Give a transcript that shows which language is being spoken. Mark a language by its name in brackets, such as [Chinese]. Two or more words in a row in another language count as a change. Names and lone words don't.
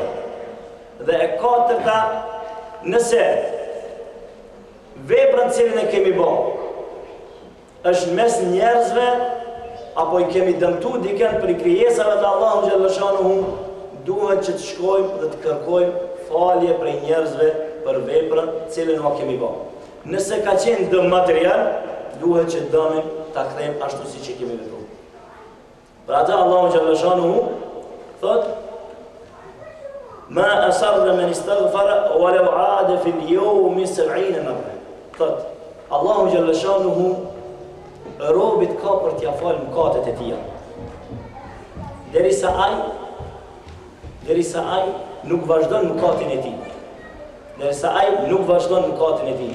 [Albanian] Dhe e katërta, nëse veprën cilën e kemi bërë është mes njerëzve, apo i kemi dëmtu dikën për krijesave të Allahu [Arabic] جل شأنه, [Albanian] duhet që të shkojmë dhe të kërkojmë falje prej njerëzve për veprën cilën o kemi bërë. Nëse ka qenë dëm material, duhet që dëmin ta kthejmë ashtu si që kemi vepruar. Për atë Allahu [Arabic] جل شأنه [Albanian] thot: [Arabic] "ما أصر من استغفر ولو عاد في اليوم 70 مرة." [Albanian] Thot Allahu [Arabic] جل شأنه, [Albanian] robit ka për t'ja falë mëkatet e tija, derisa ai nuk vazhdon mëkatin e tij. Derisa ai nuk vazhdon mëkatin e tij.